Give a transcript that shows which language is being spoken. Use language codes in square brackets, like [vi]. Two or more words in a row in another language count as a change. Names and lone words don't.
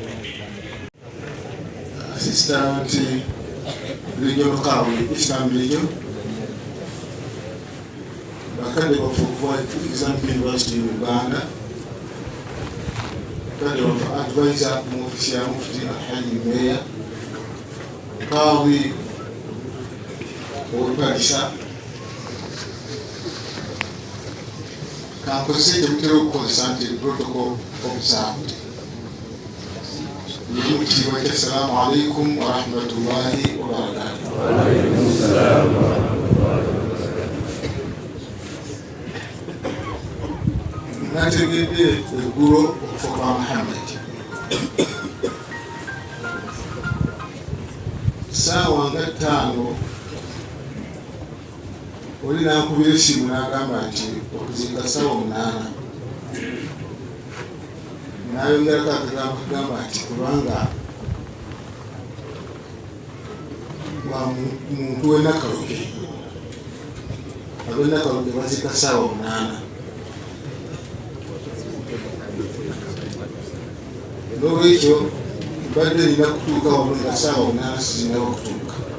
[en] Assistant Regional [lg] Kawi, [en] Eastern Region, [lg] bakadde baffe okuva Islamic University in Uganda, bakadde baffe advisor mu ofisi ya Mufti Alhaji Meya, Kawi ow'Epalisa, kankozese kyemutera okukozesa nti [en] protocol observed. [ar] السلام عليكم ورحمة الله وبركاته. وعليكم السلام ورحمة الله وبركاته. [lg] Nategedde eggulo okufa kwa Muhammad. kusaawa nga 5 oli nankubira essimu n'agamba nti okuzinga ssaawa 8 nayongerako akagambo kagamba nti kubanga wa muntu w'enakaloge ab'enakaloge bazika ssaawa 8 n'olwekyo badde nina kutuuka wamu nga ssaawa 8 sizinaba okutuuka.